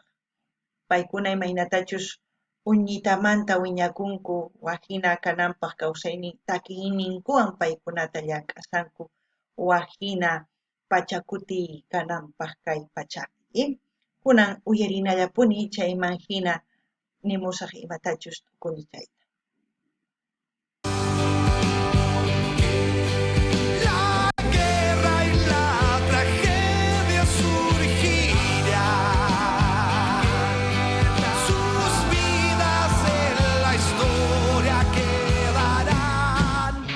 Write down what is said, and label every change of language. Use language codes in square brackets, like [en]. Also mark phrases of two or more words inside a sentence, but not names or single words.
[qu] Paykuna imaynatachus uñitamanta wiñakunku waq hina kananpaq kawsaynin takiyninkuwan paykunata llank'asanku waq hina pachakuti kananpaq kay pachapi. kunan uyarinallapuni chayman hina nimusaq imatachus tukuni chayta. [es] La guerra y la tragedia surgirán, sus vidas en la historia quedarán.